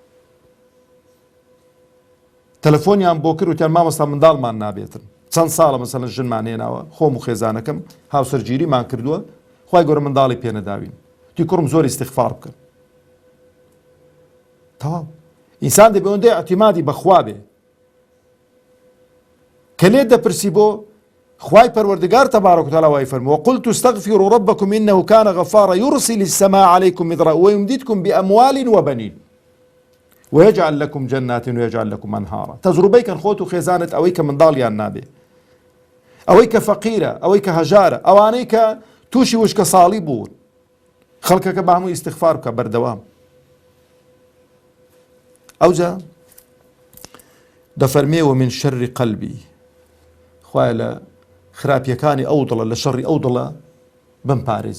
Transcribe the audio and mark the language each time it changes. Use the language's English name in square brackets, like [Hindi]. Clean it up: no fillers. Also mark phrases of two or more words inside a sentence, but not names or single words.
[Central Kurdish] تەلەفۆنیان بۆ کرد وتیان مامۆستا منداڵمان نابێتن چەند ساڵە مەسەلەن ژنمان هێناوە خۆم و خێزانەکەم هاوسەرگیریمان کردووە خوای گەورە منداڵی پێ نەداوین تی کوڕم زۆر ئیستیغفار بکەن. تەواو ئینسان دەبێ ئەوەندەی ئەعتیمادی بەخوا بێ کە لێت دەپرسی بۆ خوای پەروەردگار [Arabic] تەبارەک وتەعالا [Central Kurdish] وای فەرمووە [Arabic] وقلت استغفروا ربكم إنه كان غفارا يرسل السماء عليكم مدرارا ويمددكم بأموال وبنين ويجعل لكم جنات ويجعل لكم أنهارا. [Central Kurdish] تەجروبەی کەن خۆت و خێزانت ئەوەی کە منداڵیان نابێ ئەوەی کە فەقیرە ئەوەی کە هەژارە ئەوانەی کە تووشی وشکە ساڵی بوون خەڵکەکە بە هەمووی ئیستیغفار بکە بەردەوام. ئەوجا دەفەرمێ [Arabic] ومن شەڕی قەلبی [Central Kurdish] خوایە لە خراپیەکانی ئەو دڵە لە شەڕی ئەو دڵە بمپارێزی.